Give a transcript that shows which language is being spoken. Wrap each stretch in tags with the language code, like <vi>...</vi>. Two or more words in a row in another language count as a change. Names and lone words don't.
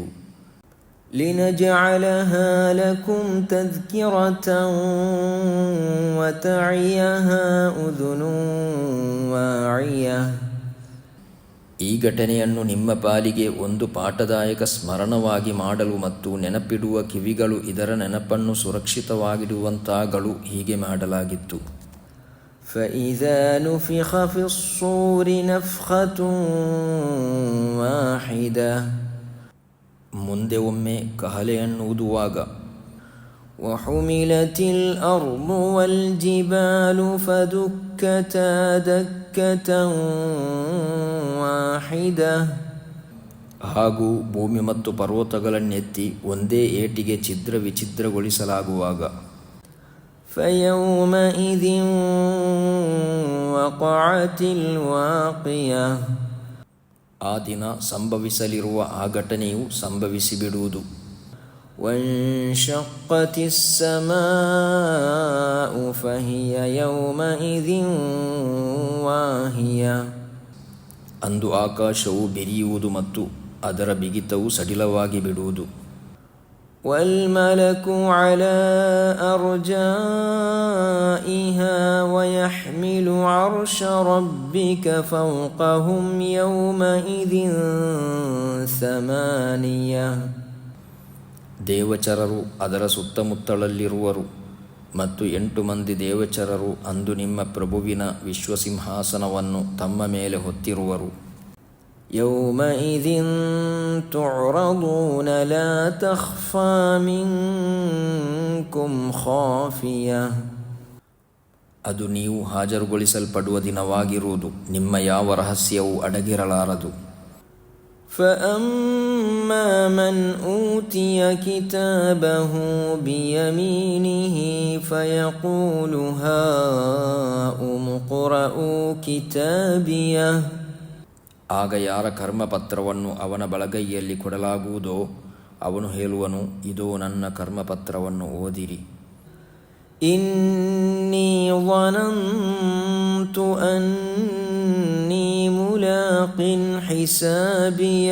<ar>لنجعلها لكم تذكرة وتعيها أذن واعية,</ar> <kn>ಈ ಘಟನೆಯನ್ನು ನಿಮ್ಮ ಪಾಲಿಗೆ ಒಂದು ಪಾಠದಾಯಕ ಸ್ಮರಣವಾಗಿ ಮಾಡಲು ಮತ್ತು ನೆನಪಿಡುವ ಕಿವಿಗಳು ಇದರ ನೆನಪನ್ನು ಸುರಕ್ಷಿತವಾಗಿಡುವಂತಾಗಲು ಹೀಗೆ ಮಾಡಲಾಗಿತ್ತು.</kn> <ar>فإذا نفخ في الصور نفخة واحدة,</ar> <kn>ಮುಂದೆ ಒಮ್ಮೆ ಕಹಳೆಯನ್ನು ಊದುವಾಗ.</kn> <ar>وحملت الأرض والجبال فدكتا دكة واحدة,</ar> <kn>ಹಾಗೂ ಭೂಮಿ ಮತ್ತು ಪರ್ವತಗಳನ್ನೆತ್ತಿ ಒಂದೇ ಏಟಿಗೆ ಛಿದ್ರ ವಿಛಿದ್ರಗೊಳಿಸಲಾಗುವಾಗ.</kn> <ar>فيومئذ وقعت الواقية,</ar> <kn>ಆ ದಿನ ಸಂಭವಿಸಲಿರುವ ಆ ಘಟನೆಯು ಸಂಭವಿಸಿಬಿಡುವುದು.</kn> <ar>وانشقت السماء فهي يومئذ واهية,</ar> <kn>ಅಂದು ಆಕಾಶವು ಬೆರೆಯುವುದು ಮತ್ತು ಅದರ ಬಿಗಿತವು ಸಡಿಲವಾಗಿ ಬಿಡುವುದು.</kn> <ar>والملك على أرجائها ويحمل عرش ربك فوقهم يومئذ 8,</ar> <kn>ದೇವಚರರು ಅದರ ಸುತ್ತಮುತ್ತಲಲ್ಲಿರುವರು ಮತ್ತು 8 ಮಂದಿ ದೇವಚರರು ಅಂದು ನಿಮ್ಮ ಪ್ರಭುವಿನ ವಿಶ್ವಸಿಂಹಾಸನವನ್ನು ತಮ್ಮ ಮೇಲೆ ಹೊತ್ತಿರುವರು.</kn> <ar>يومئذ تعرضون لا تخفى منكم خافية,</ar> <kn>ಅದು ನೀವು ಹಾಜರುಗೊಳಿಸಲ್ಪಡುವ ದಿನವಾಗಿರುವುದು, ನಿಮ್ಮ ಯಾವ ರಹಸ್ಯವೂ ಅಡಗಿರಲಾರದು.</kn> <ar>فأما من أوتي كتابه بيمينه فيقول هاؤم اقرءوا كتابيه</ar> <kn>ಆಗ ಯಾರ ಕರ್ಮಪತ್ರವನ್ನು ಅವನ ಬಲಗೈಯಲ್ಲಿ ಕೊಡಲಾಗುವುದೋ ಅವನು ಹೇಳುವನು, ಇದೋ ನನ್ನ ಕರ್ಮಪತ್ರವನ್ನು ಓದಿರಿ.</kn> <ar>إني ظننت أني ملاق حسابيه,</ar>